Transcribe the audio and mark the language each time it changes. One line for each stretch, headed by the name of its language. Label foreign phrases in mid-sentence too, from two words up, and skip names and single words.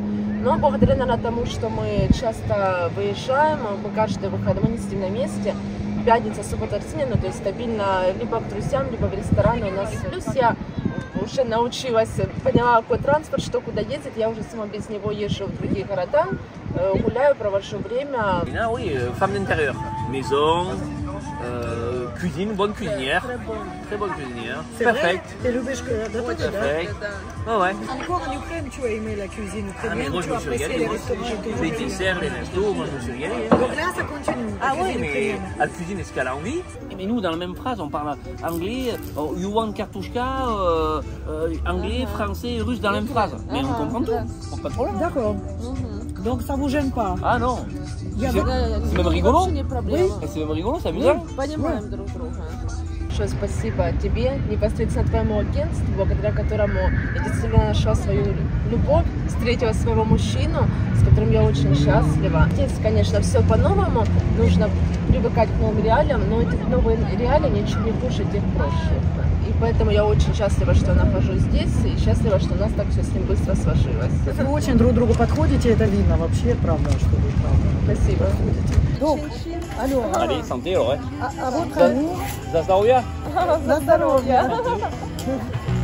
Russian: Но благодаря, наверное, тому, что мы часто выезжаем, мы каждый выходной, мы не сидим на месте, пятница, суббота, воскресенье, ну, то есть стабильно либо к друзьям, либо в рестораны у нас. Плюс я уже научилась, поняла, какой транспорт, что куда ездить, я уже сама без него езжу в другие города, гуляю, провожу время.
French: Ah oui, femme d'intérieur, maison, cuisine, bonne cuisinière, très bonne cuisinière,
English: perfect.
Russian: Ты любишь готовить, да?
English: Perfect.
French: Ouais, ouais. Encore en Ukraine, tu as aimé la cuisine Ah, mais ukrainienne, moi tu je me as suis apprécié régalé, les moi restaurants les ukrainiens. desserts, les restos, moi je me suis régalé. Hein. Donc là, ça continue. Ah la oui, cuisine mais ukrainienne. elle cuisine ce qu'elle a envie. Mais nous, dans la même phrase, on parle anglais,
English: you want
French: kartushka, anglais, français, russe dans la même phrase. Mais on comprend tout, pas de problème. D'accord. Donc ça vous gêne pas? Ah non,
Russian: Я
French: c'est
Russian: вот-
French: même rigolo.
Russian: Вообще не проблема.
French: C'est même rigolo, c'est amusant.
Russian: Понимаем друг друга. Большое спасибо тебе, непосредственно твоему агентству, благодаря которому я действительно нашла свою любовь, встретила своего мужчину, с которым я очень счастлива. Здесь, конечно, все по-новому, нужно привыкать к новым реалиям, но эти новые реалии ничего не хуже тех прошлых. И поэтому я очень счастлива, что нахожусь здесь, и счастлива, что у нас так все с ним быстро сложилось. Вы очень друг другу подходите, это видно вообще, правда, что вы правда. Спасибо.
French: Donc, alors, Allez, santé, ouais. à votre avis,
Russian: За здоровье. на здоровье.